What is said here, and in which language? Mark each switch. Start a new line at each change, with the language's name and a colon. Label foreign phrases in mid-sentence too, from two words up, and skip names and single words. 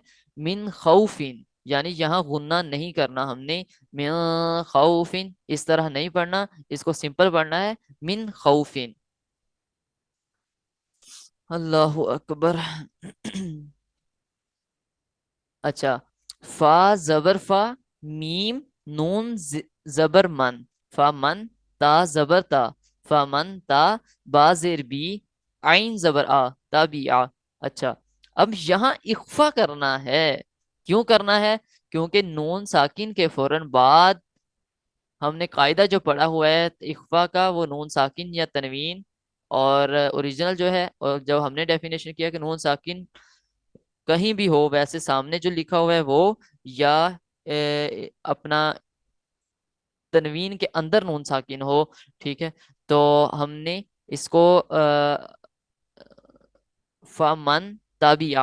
Arabic: من خوفین،
Urdu: یعنی یہاں غنہ نہیں کرنا ہم نے،
Arabic: من خوفین
Urdu: اس طرح نہیں پڑھنا، اس کو سمپل پڑھنا ہے،
Arabic: من خوفین۔ اللہ اکبر
Urdu: اچھا، فا زبر فا، میم نون زبر من، فا من، تا زبر تا، فا من تا، با زیر بی، عین زبر آ، تا بی آ۔ اچھا، اب یہاں اخفا کرنا ہے، کیوں کرنا ہے؟ کیونکہ نون ساکن کے فوراً بعد ہم نے قاعدہ جو پڑھا ہوا ہے اخفا کا، وہ نون ساکن یا تنوین، اور اوریجنل جو ہے، اور جب ہم نے ڈیفینیشن کیا کہ نون ساکن کہیں بھی ہو، ویسے سامنے جو لکھا ہوا ہے وہ، یا اپنا تنوین کے اندر نون ساکن ہو، ٹھیک ہے، تو ہم نے اس کو
Arabic: فمن تابعہ۔